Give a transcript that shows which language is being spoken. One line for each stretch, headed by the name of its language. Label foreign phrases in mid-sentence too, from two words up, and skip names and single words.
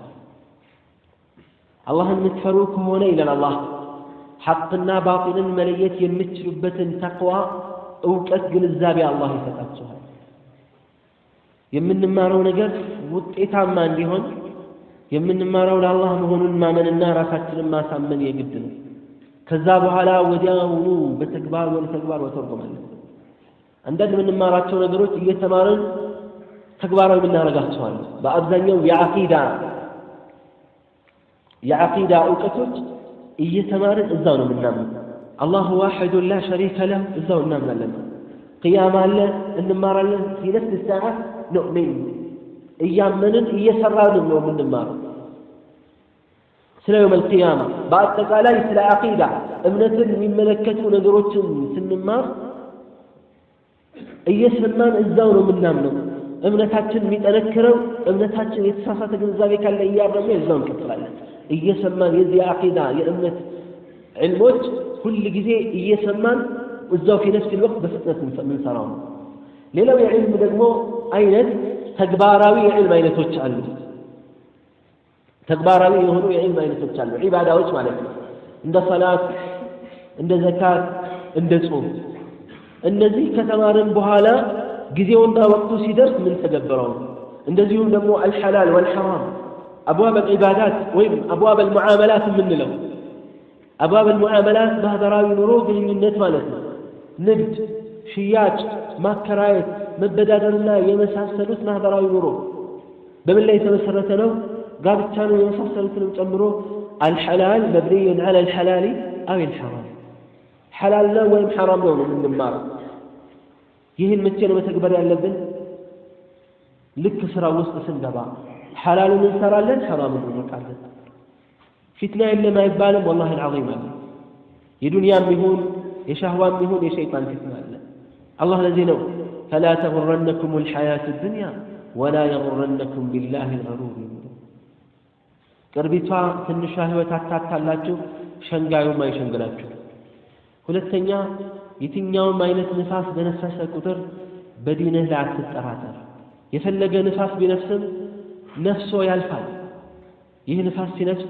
Amharic: አላህን የምትፈሩ ከሆነ ይላል አላህ ሐቅና ባጢልን መለየት የምትችሉበትን ተቅዋ እውቀት ግንዛቤ አላህ ይሰጣችኋል የምንማረው ነገር ውጤታማ እንዲሆን የምንማረው ለአላህ መሆኑን ማመንና ራሳችንን ማሳመን የግድ ነው ከዛ በኋላ ወዲያውኑ በተግባር ወተርጉማለን አንዳንድ የምንማራቸው ነገሮች እየተማርን ተግባራዊ እናደርጋቸዋለን በአብዛኛው የዓቂዳ እውቀቶች እየተማርን እዛው ነው የምናምነው
Arabic: الله واحد لا شريك له
Amharic: እዛው እናምናለን ቂያማ አለ እንማራለን
Arabic: في نفس الساعة نؤمن
Amharic: እያመንን እየሰራን ነው የምንማረው ስለ
Arabic: يوم القيامة
Amharic: በአጠቃላይ ስለ ዓቂዳ እምነትን የሚመለከቱ ነገሮችን ስንማር እየሰማን እዛው ነው የምናምነው እምነታችን የሚጠነክረው እምነታችን የተሳሳተ ግንዛቤ ካለ እያረመን እዛው እንቀጥላለን እየሰማን የዚህ ዓቂዳ የእምነት ዕልሞች ሁሉ ጊዜ እየሰማን እዛው
Arabic: في نفس الوقت
Amharic: በፍጥነት እንሰራው ሌላው የዕልም ደግሞ አይነት ተግባራዊ የዕልም አይነቶች አሉ ተግባራዊ የሆኑ የዕልም አይነቶች አሉ ዒባዳዎች ማለት ነው እንደ ሶላት እንደ ዘካት እንደ ጾም እነዚህ ከተማርን በኋላ ጊዜውና ወቅቱ ሲደርስ ምን ተገበረው እንደዚሁም ደግሞ الحلال
Arabic: والحرام ابواب العبادات
Amharic: ወይም
Arabic: ابواب المعاملات
Amharic: ምንለው
Arabic: ابواب المعاملات
Amharic: ማህበራዊ ኑሮ ግንኙነት ማለት ነው ንግድ ሽያጭ ማከራየት መበዳደርና የመሳሰሉት ማህበራዊ ኑሮ በምን ላይ የተመሰረተ ነው ጋብቻ ነው የመሳሰሉትንም ጨምሮ
Arabic: الحلال مبني على الحلال او الحرام
Amharic: حلال ነው ወይም حرام ነው የምንማረው ይህን መቼ ነው መተግበር ያለብን ልክ ስራ ውስጥ ስንገባ حلالን እንሰራለን حرامን እንርቃለን ፊትና የለም አይባልም
Arabic: والله العظيم
Amharic: የዱንያም ይሁን የሻህዋም ይሁን የሸይጣን ፊትና አለ
Arabic: الله الذي
Amharic: ነው
Arabic: فلا تغرنكم الحياة الدنيا ولا يغرنكم بالله الغرور
Amharic: ቅርቢቷ ትንሿ ህይወት አታታላችሁ ሸንጋዩም አይሸንግራችሁ ሁለተኛ የትኛውም አይነት ንፋስ በነፈሰ ቁጥር በዲንህ ላይ አትጠራጠር የፈለገ ንፋስ ቢነፍስም ነፍሶ ያልፋል ይህ ንፋስ ሲነፍስ